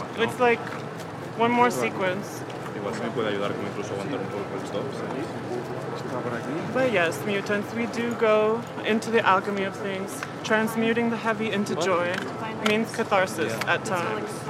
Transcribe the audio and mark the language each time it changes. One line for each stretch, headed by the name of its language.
English: It's like one more sequence.
Spanish: Me puede ayudar como incluso aguantar un poco esto.
English: But yes, mutants, we do go into the alchemy of things, transmuting the heavy into joy. It means catharsis at times.